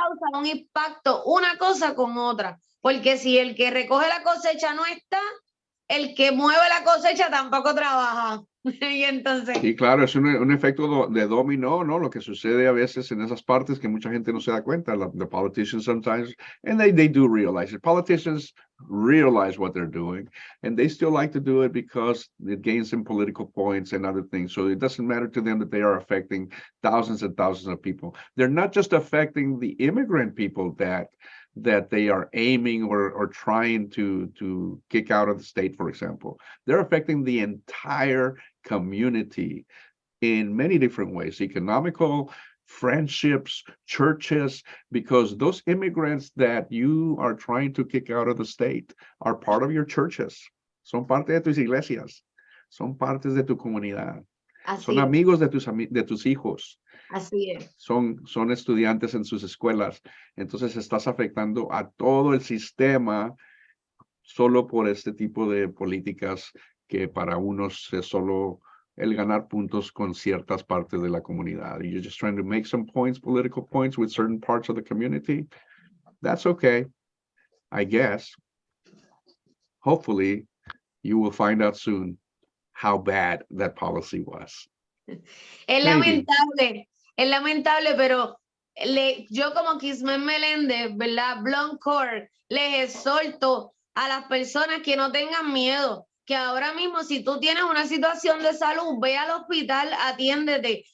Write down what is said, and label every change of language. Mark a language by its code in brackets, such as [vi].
[es] causa un impacto, una cosa con otra. Porque si el que recoge la cosecha no está, el que mueve la cosecha tampoco trabaja. Y entonces, Sí, claro, es un efecto de dominó, ¿no? Lo que sucede a veces en esas partes que mucha gente no se da cuenta. [en] The politicians sometimes, and they do realize it. Politicians realize what they're doing, and they still like to do it because it gains them political points and other things. So it doesn't matter to them that they are affecting thousands and thousands of people. They're not just affecting the immigrant people that they are aiming or trying to kick out of the state, for example. They're affecting the entire community in many different ways, economical, friendships, churches, because those immigrants that you are trying to kick out of the state are part of your churches. [es] Son parte de tus iglesias. Son partes de tu comunidad. Son Así es, amigos de tus hijos. así es. Son estudiantes en sus escuelas. Entonces estás afectando a todo el sistema solo por este tipo de políticas que para unos es solo el ganar puntos con ciertas partes de la comunidad. [en] You're just trying to make some points, political points with certain parts of the community. That's okay, I guess. Hopefully, you will find out soon how bad that policy was. [es] Es [en] Maybe. [es] lamentable, pero yo como Kismet Meléndez, ¿verdad? Blonde Core, les exhorto a las personas que no tengan miedo, que ahora mismo si tú tienes una situación de salud, ve al hospital, atiéndete.